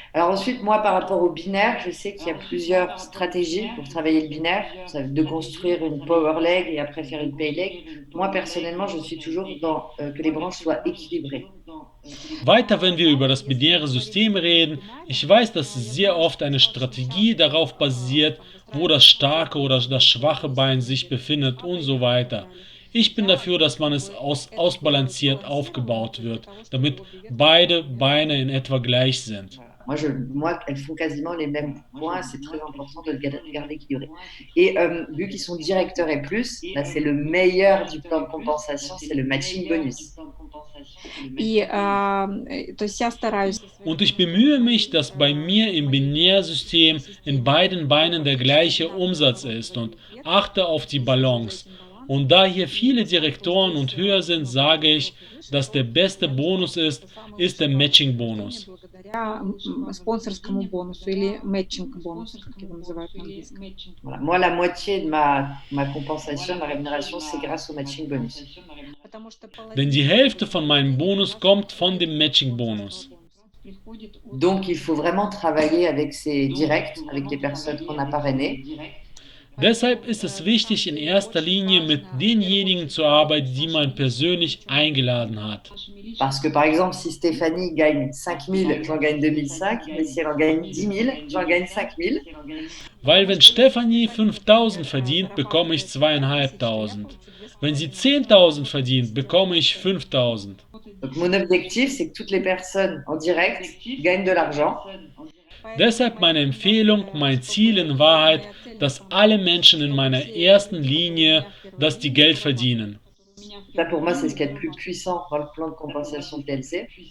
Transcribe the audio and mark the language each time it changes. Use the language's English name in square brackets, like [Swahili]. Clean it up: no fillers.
[French] Alors ensuite, moi, par rapport au binaire, je sais qu'il y a plusieurs stratégies pour travailler le binaire, de construire une power leg et après faire une pay leg. Moi, personnellement, je suis toujours dans que les branches soient équilibrées. [German] Weiter, wenn wir über das binäre System reden, ich weiß, dass sehr oft eine Strategie darauf basiert, wo das starke oder das schwache Bein sich befindet und so weiter. Ich bin dafür, dass man es ausbalanciert aufgebaut wird, damit beide Beine in etwa gleich sind. [French] Moi, elles font quasiment les mêmes points. C'est très important de le garder équilibré. Et vu qu'ils sont directeurs et plus, là, c'est le meilleur du plan de compensation, c'est le matching bonus. [Russian] И, то есть я стараюсь. [German] Und ich bemühe mich, dass bei mir im Binärsystem in beiden Beinen der gleiche Umsatz ist und achte auf die Balance. Und da hier viele Direktoren und höher sind, sage ich, dass der beste Bonus ist der Matching-Bonus. [Russian] Благодаря спонсорскому бонусу или matching бонусу, как его называют на английском. [French] Voilà. Moi, la moitié de ma compensation, ma rémunération, c'est grâce au matching bonus. [German] Denn die Hälfte von meinem Bonus kommt von dem Matching-Bonus. [French] Donc, il faut vraiment travailler avec ces directs, avec les personnes qu'on a parrainées. [German] Deshalb ist es wichtig, in erster Linie mit denjenigen zu arbeiten, die man persönlich eingeladen hat. [French] Parce que, par exemple, si Stéphanie gagne 5 000, j'en gagne 2 500, mais si elle en gagne 10 000, j'en gagne 5 000. [German] Weil wenn Stefanie 5.000 verdient, bekomme ich 2.500. Wenn sie 10.000 verdient, bekomme ich 5.000. [French] Donc, mon objectif, c'est que toutes les personnes en direct gagnent de l'argent. [German] Deshalb meine Empfehlung, mein Ziel in Wahrheit, dass alle Menschen in meiner ersten Linie, dass die Geld verdienen. [French] Ça, pour moi, c'est ce qu'il y a de plus puissant dans le plan de compensation TLC.